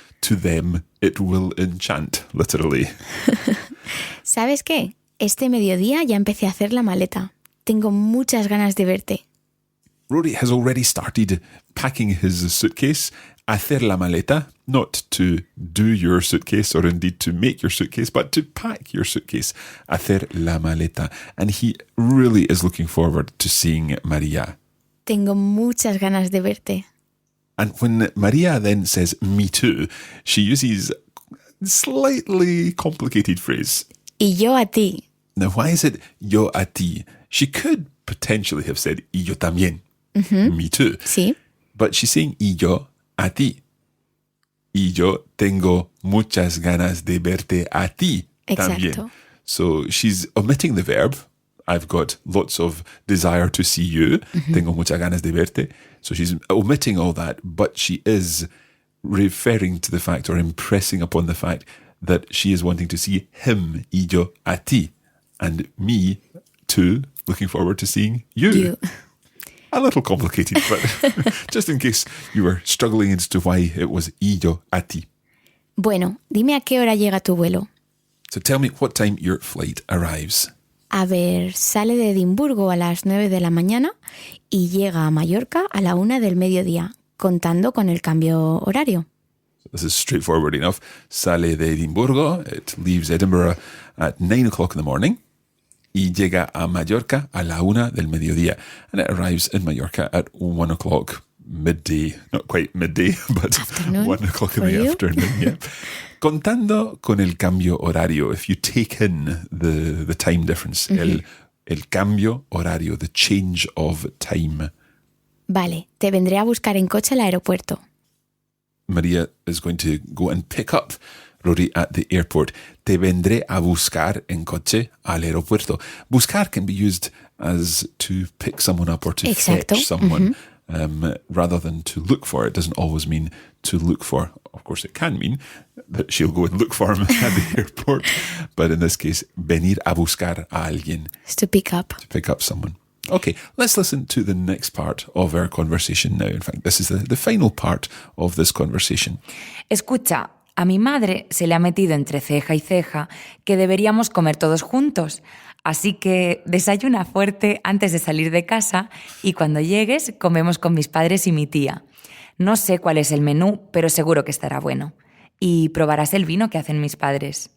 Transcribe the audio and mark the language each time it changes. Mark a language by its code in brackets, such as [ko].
[en] To them, it will enchant, literally. [es] ¿Sabes qué? Este mediodía ya empecé a hacer la maleta. Tengo muchas ganas de verte. [en] Rory has already started packing his suitcase. [es] Hacer la maleta, [en] not to do your suitcase or indeed to make your suitcase, but to pack your suitcase. [es] Hacer la maleta. [en] And he really is looking forward to seeing Maria. [es] Tengo muchas ganas de verte. [en] And when Maria then says, me too, she uses a slightly complicated phrase. [es] Y yo a ti. [en] Now, why is it [es] yo a ti? [en] She could potentially have said, [es] y yo también. [en] Me too. [es] Sí. [en] But she's saying, [es] y yo a ti. Y yo tengo muchas ganas de verte a ti también. Exacto. [en] So she's omitting the verb. I've got lots of desire to see you. [es] Tengo muchas ganas de verte. [en] So she's omitting all that, but she is referring to the fact or impressing upon the fact that she is wanting to see him, [es] y yo a ti, [en] and me too, looking forward to seeing you. A little complicated, but just in case you were struggling as to why it was [es] y yo a ti. Bueno, dime a qué hora llega tu vuelo. [en] So tell me what time your flight arrives. [es] A ver, sale de Edimburgo a las 9 de la mañana y llega a Mallorca a la 1 del mediodía, contando con el cambio horario. [en] This is straightforward enough. [es] Sale de Edimburgo, [en] it leaves Edinburgh at 9 o'clock in the morning [es] y llega a Mallorca a la 1 del mediodía. [en] And it arrives in Mallorca at 1 o'clock midday. Not quite midday, but Afternoon 1 o'clock in for the you? afternoon. Yeah. [es] Contando con el cambio horario, [en] if you take in the time difference, [es] el cambio horario, [en] the change of time. [es] Vale, te vendré a buscar en coche al aeropuerto. [en] Maria is going to go and pick up Rory at the airport. [es] Te vendré a buscar en coche al aeropuerto. [en] Buscar can be used as to pick someone up or to [es] Exacto. [en] fetch someone. Rather than to look for. It doesn't always mean to look for. Of course, it can mean that she'll go and look for him at the airport. But in this case, [es] venir a buscar a alguien. [en] It's to pick up. To pick up someone. Okay, let's listen to the next part of our conversation now. In fact, this is the final part of this conversation. [es] Escucha, a mi madre se le ha metido entre ceja y ceja que deberíamos comer todos juntos. Así que desayuna fuerte antes de salir de casa y cuando llegues comemos con mis padres y mi tía. No sé cuál es el menú, pero seguro que estará bueno. Y probarás el vino que hacen mis padres.